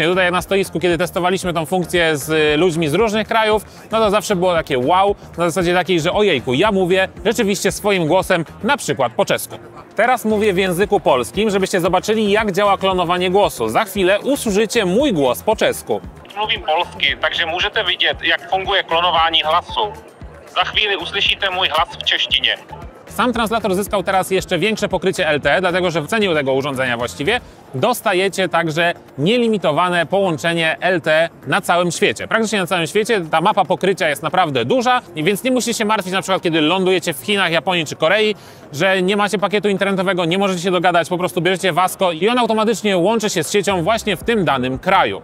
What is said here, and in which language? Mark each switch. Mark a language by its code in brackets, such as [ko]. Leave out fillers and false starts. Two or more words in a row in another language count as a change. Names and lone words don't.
[pl] Tutaj na stoisku, kiedy testowaliśmy tą funkcję z ludźmi z różnych krajów, no to zawsze było takie wow, na zasadzie takiej, że ojejku, ja mówię rzeczywiście swoim głosem, na przykład po czesku. Teraz mówię w języku polskim, żebyście zobaczyli, jak działa klonowanie głosu. Za chwilę usłyszycie mój głos po czesku. [cs] Mluvím polsky, takže můžete vidět, jak funguje klonování hlasu. Za chvíli uslyšíte můj hlas v češtině. [pl] Sam translator zyskał teraz jeszcze większe pokrycie LTE, dlatego że w cenie tego urządzenia właściwie dostajecie także nielimitowane połączenie LTE na całym świecie. Praktycznie na całym świecie ta mapa pokrycia jest naprawdę duża, więc nie musicie się martwić na przykład, kiedy lądujecie w Chinach, Japonii czy Korei, że nie macie pakietu internetowego, nie możecie się dogadać, po prostu bierzecie Vasco i on automatycznie łączy się z siecią właśnie w tym danym kraju.